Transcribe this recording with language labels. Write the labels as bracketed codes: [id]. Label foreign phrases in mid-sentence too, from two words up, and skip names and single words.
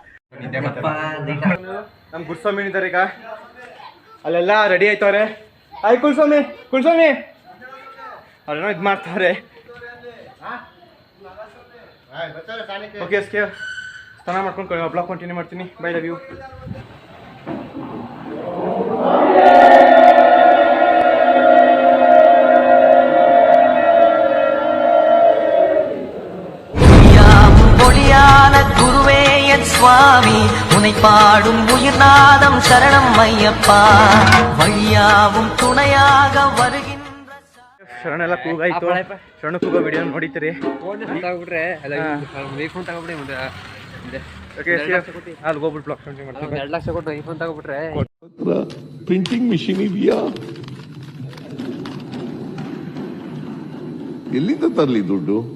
[kn] ನಮ್ ಗುರುಸ್ವಾಮಿ ಇದ್ದಾರೆ. ಈಗ ಅಲ್ಲೆಲ್ಲ ರೆಡಿ ಆಯ್ತವ್ರೆ. ಆಯ್ ಕುಲ್ಸ್ವಾಮಿ ಅವ್ರೇನೋ ಇದು ಮಾಡ್ತಾವ್ರೆ. ಓಕೆ SKF, ಸ್ನಾನ ಮಾಡ್ಕೊಂಡು [en] vlog continue [kn] ಮಾಡ್ತೀನಿ. [en] bye, love you. [ta] குருவே என் சுவாமி, உன்னை பாடும் உயிர்நாதம் சரணம் ஐயப்பா, வழியாவும் துணையாக வருகின்ற. [kn] ಶರಣ ಎಲ್ಲ ಕೂಗಾಯ್ತು. ಶರಣ ಕೂಗೋ ವಿಡಿಯೋ ನೋಡಿತೀರಿ. ಅಲ್ಲಿ ಹೋಗ್ಬಿಟ್ಟು [en] vlog continue [kn] ಮಾಡ್ತೀನಿ. 2 ಲಕ್ಷ ಕೊಟ್ಟು ಐಫೋನ್ ತಗೋಬಿಟ್ರೆ [en] printing machine [kn] ಇದೆಯಾ? ಎಲ್ಲಿಂದ ತರಲಿ ದುಡ್ಡು?